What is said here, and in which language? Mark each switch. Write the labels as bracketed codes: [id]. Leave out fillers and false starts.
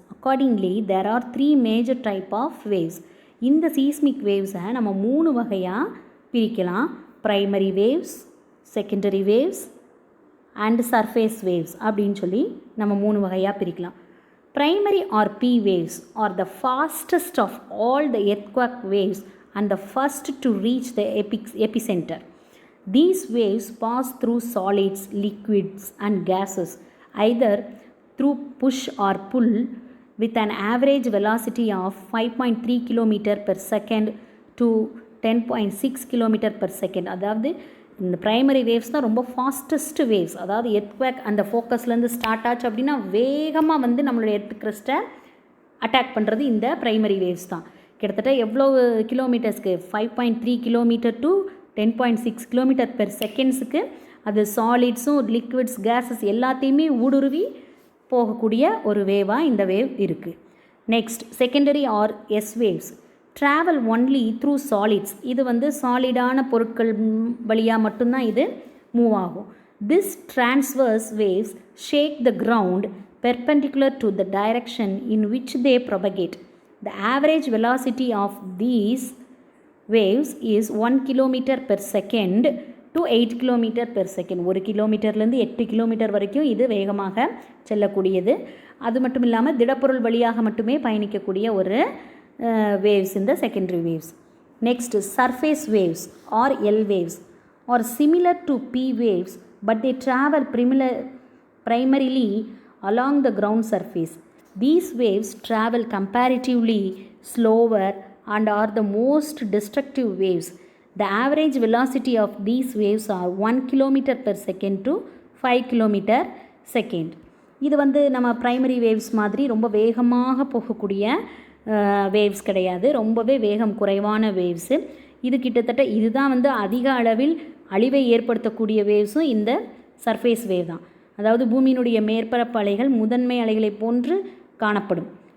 [en] Accordingly, there are three major type of waves. [ta] இந்த seismic waves நம்ம 3 வகையாக பிரிக்கலாம். [en] primary waves, secondary waves and surface waves [ta] அப்படின்னு நம்ம 3 வகையாக பிரிக்கலாம். [en] Primary or P waves are the fastest of all the earthquake waves and the first to reach the epicenter. These waves pass through solids, liquids and gases, either through push or pull, with an average velocity of 5.3 km per second to 10.6 km per second. [ta] அதாவது இந்த primary waves தான் ரொம்ப fastest waves. அதாவது earthquake அந்த ஃபோக்கஸ்லேருந்து start ஆச்சு அப்படின்னா வேகமாக வந்து நம்மளுடைய எர்த் கிரஸ்ட்டை அட்டாக் பண்ணுறது இந்த ப்ரைமரி வேவ்ஸ் தான். கிட்டத்தட்ட எவ்வளோ கிலோமீட்டர்ஸ்க்கு 5.3 கிலோமீட்டர் டு 10.6 கிலோமீட்டர் பெர் செகண்ட்ஸுக்கு அது சாலிட்ஸும் லிக்விட்ஸ் கேஸஸ் எல்லாத்தையுமே ஊடுருவி போகக்கூடிய ஒரு வேவாக இந்த வேவ் இருக்குது. [en] Next secondary or S waves travel only through solids. [ta] இது வந்து சாலிடான பொருட்கள் வழியாக மட்டும்தான் இது மூவ் ஆகும். [en] This transverse waves shake the ground perpendicular to the direction in which they propagate. The average velocity of these waves is 1 km per second to 8 km per second. [ta] 1 கிலோமீட்டர்லேருந்து 8 kilometre வரைக்கும் இது வேகமாக செல்லக்கூடியது. அது மட்டும் இல்லாமல் திடப்பொருள் வழியாக மட்டுமே பயணிக்கக்கூடிய ஒரு வேவ்ஸ் இந்த secondary waves. [en] Next surface waves or L waves are similar to P waves but they travel primarily along the ground surface. These waves travel comparatively slower and are the most destructive waves. The average velocity of these waves are 1 km per second to 5 km second. [ta] இது வந்து நம்ம primary waves மாதிரி ரொம்ப வேகமாக போகக்கூடிய waves கிடையாது, ரொம்பவே வேகம் குறைவான வேவ்ஸு. இது கிட்டத்தட்ட இதுதான் வந்து அதிக அளவில் அழிவை ஏற்படுத்தக்கூடிய வேவ்ஸும் இந்த சர்ஃபேஸ் வேவ் தான். அதாவது பூமியினுடைய மேற்பரப்பு அலைகள் முதன்மை அலைகளை போன்று காணப்படும்.